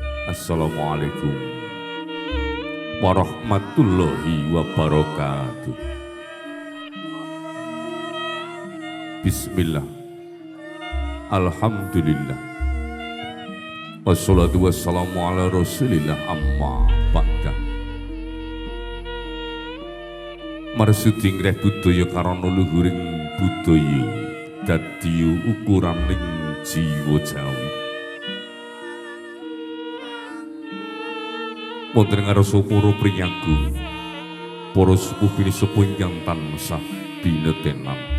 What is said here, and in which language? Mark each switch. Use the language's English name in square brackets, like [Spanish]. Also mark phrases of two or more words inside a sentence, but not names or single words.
[Arabic] السلام عليكم ورحمة الله وبركاته. بسم الله الحمد لله والصلاة والسلام على رسول الله أما بعد. [Javanese] Marsudi ngreh budaya karana luhuring budaya dadi ukuraning jiwa Jawi. Wonten ngarsa para priyagung, para sepuh bini sepuh ingkang tansah binetenan.